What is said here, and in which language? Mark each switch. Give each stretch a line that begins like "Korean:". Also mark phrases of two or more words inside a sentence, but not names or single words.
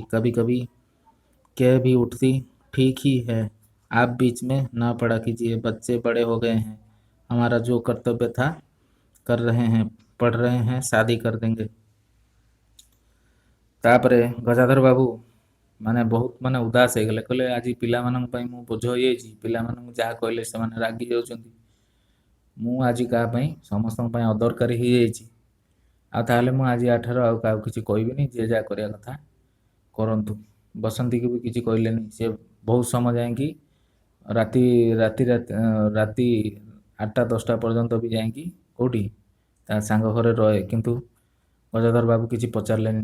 Hindi: कभी कभी कह भी उठती, ठीक ही है, आप बीच में न पड़ा कीजिए, बच्चे बड़े हो गए हैं, हमारा जो कर्तव्य था कर रहे हैं, पढ़ रहे हैं, शादी कर देंगे।
Odia: तापरे गजाधर बाबू ମାନେ ବହୁତ ମାନେ ଉଦାସ ହେଇଗଲେ, କହିଲେ ଆଜି ପିଲାମାନଙ୍କ ପାଇଁ ମୁଁ ବୋଝ ହେଇଯାଇଛି, ପିଲାମାନଙ୍କୁ ଯାହା କହିଲେ ସେମାନେ ରାଗି ଯାଉଛନ୍ତି, ମୁଁ ଆଜି କାହା ପାଇଁ ସମସ୍ତଙ୍କ ପାଇଁ ଅଦରକାରୀ ହେଇଯାଇଛି, ଆଉ ତାହେଲେ ମୁଁ ଆଜି ଆଠାରୁ ଆଉ କାହାକୁ କିଛି କହିବିନି, ଯିଏ ଯାହା କରିବା କଥା କରନ୍ତୁ। ବସନ୍ତୀକି ବି କିଛି କହିଲେନି, ସେ ବହୁତ ସମୟ ଯାଇକି ରାତି ରାତି ରାତି ରାତି 8ଟା 10ଟା ପର୍ଯ୍ୟନ୍ତ ବି ଯାଇକି କେଉଁଠି ତା ସାଙ୍ଗ ଘରେ ରହେ, କିନ୍ତୁ ଗଜାଧର ବାବୁ କିଛି ପଚାରିଲେନି।